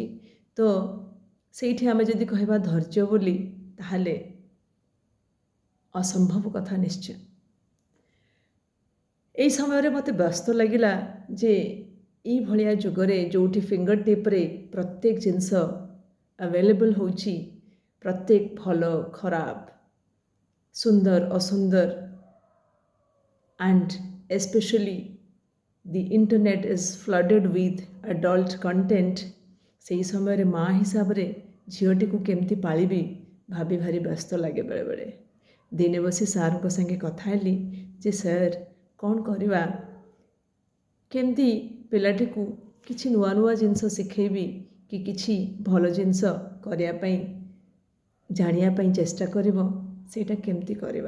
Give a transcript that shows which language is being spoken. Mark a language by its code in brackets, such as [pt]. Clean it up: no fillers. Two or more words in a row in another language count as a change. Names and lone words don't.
[or] ତ ସେଇଠି ଆମେ ଯଦି କହିବା ଧୈର୍ଯ୍ୟ ବୋଲି, ତାହେଲେ ଅସମ୍ଭବ କଥା ନିଶ୍ଚୟ। ଏହି ସମୟରେ ମୋତେ ବ୍ୟସ୍ତ ଲାଗିଲା ଯେ ଏଇଭଳିଆ ଯୁଗରେ ଯେଉଁଠି [en] finger tipରେ [or] ପ୍ରତ୍ୟେକ ଜିନିଷ ଆଭେଲେବଲ୍ ହେଉଛି, ପ୍ରତ୍ୟେକ ଭଲ ଖରାପ, ସୁନ୍ଦର ଅସୁନ୍ଦର, [en] and especially the internet is flooded with adult content, [or] ସେହି ସମୟରେ ମା ହିସାବରେ ଝିଅଟିକୁ କେମିତି ପାଳିବି ଭାବି ଭାରି ବ୍ୟସ୍ତ ଲାଗେ ବେଳେବେଳେ। ଦିନେ ବସି ସାର୍ଙ୍କ ସାଙ୍ଗେ କଥା ହେଲି ଯେ ସାର୍, କ'ଣ କରିବା, କେମିତି ପିଲାଟିକୁ କିଛି ନୂଆ ନୂଆ ଜିନିଷ ଶିଖେଇବି କି କିଛି ଭଲ ଜିନିଷ କରିବା ପାଇଁ ଜାଣିବା ପାଇଁ ଚେଷ୍ଟା କରିବ, ସେଇଟା କେମିତି କରିବା।